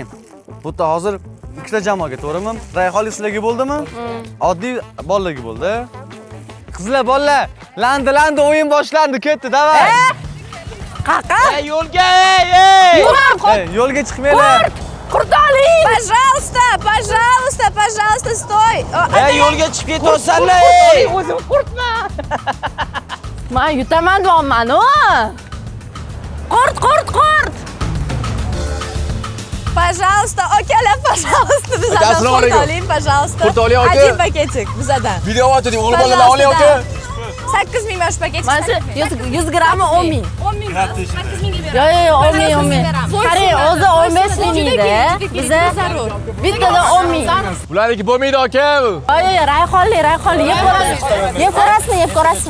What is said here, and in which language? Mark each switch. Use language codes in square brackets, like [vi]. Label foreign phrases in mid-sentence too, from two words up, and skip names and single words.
[uz] Bu yerda hozir ikkita jamoaga, to'g'rimi? Rayhonli sizlarga bo'ldimi? Oddiy bolalarga bo'ldi. Qizlar, bolalar, landi o'yin boshlandi, ketdi, davay. Qaqa? Yo'lga, yo'lga chiqmanglar. Qurt oling! [ru] Пожалуйста, стой. [uz] Yo'lga chiqib ketyapsanlar. O'zim qurtman. Men yutaman deyapman-ku. Qurt. Пожалуйста, akalar, пожалуйста, bizadan qurt oling, пожалуйста. Qurt oling, aka. [ru] Один пакетик bizadan. [uz] Video otding, o'g'il bolalar oling, aka. 8 ming mana shu paket. Mana shu 100 grammi 10 ming. 10 ming. 8 mingga beraman. Yo'q, 10 ming. Qarang, o'zi 15 mingda. Biza bittada 10 ming. Bularniki bo'lmaydi, aka. Yo'q, rayhonli, yeb ko'rasizmi?